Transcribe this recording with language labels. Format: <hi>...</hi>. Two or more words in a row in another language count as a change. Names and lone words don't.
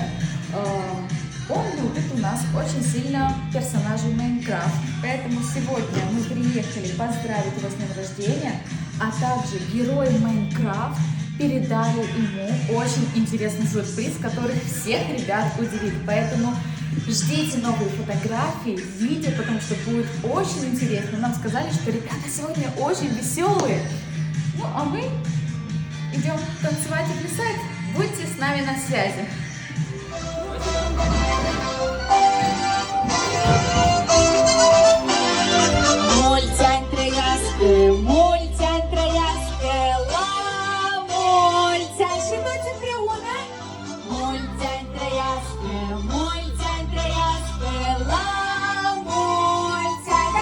<ru>Он любит у нас очень сильно персонажей Майнкрафт, поэтому сегодня мы приехали поздравить его с днем рождения, а также герой Майнкрафт передали ему очень интересный сюрприз, который всех ребят удивит. Поэтому ждите новые фотографии, видео, потому что будет очень интересно. Нам сказали, что ребята сегодня очень веселые. Ну, а мы идем танцевать и плясать. Будьте с нами на связи.</ru> <ro>Mulți-ani trăiască, mulți-ani trăiască, la mulți-ani și toți împreună. Mulți-ani trăiască, mulți-ani trăiască, la mulți-ani.</ro>